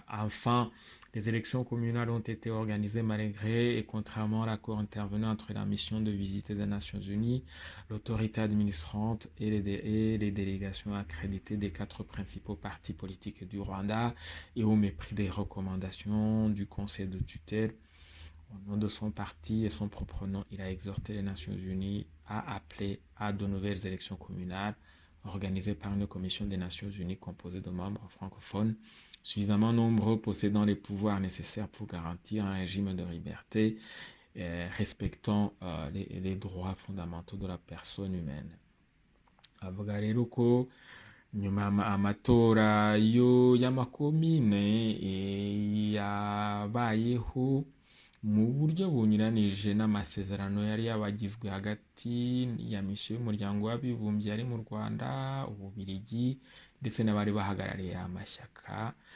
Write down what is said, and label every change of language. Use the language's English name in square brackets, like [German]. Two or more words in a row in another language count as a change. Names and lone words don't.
[French] Enfin, les élections communales ont été organisées malgré et contrairement à l'accord intervenu entre la mission de visite des Nations Unies, l'autorité administrante et les délégations accréditées des 4 principaux partis politiques du Rwanda, et au mépris des recommandations du Conseil de tutelle. Au nom de son parti et son propre nom, il a exhorté les Nations Unies à appeler à de nouvelles élections communales organisées par une commission des Nations Unies composée de membres francophones suffisamment nombreux possédant les pouvoirs nécessaires pour garantir un régime de liberté respectant les droits fondamentaux de la personne humaine. [Kinyarwanda] Avuga rero ko nyuma amatora y'amakomine yabayeho mu buryo bunyuranije n'amasezerano yari yabagizwe hagati ya misiyo y'umuryango w'abibumbye ari mu Rwanda, Ububiligi ndetse n'abari bahagarariye amashyaka.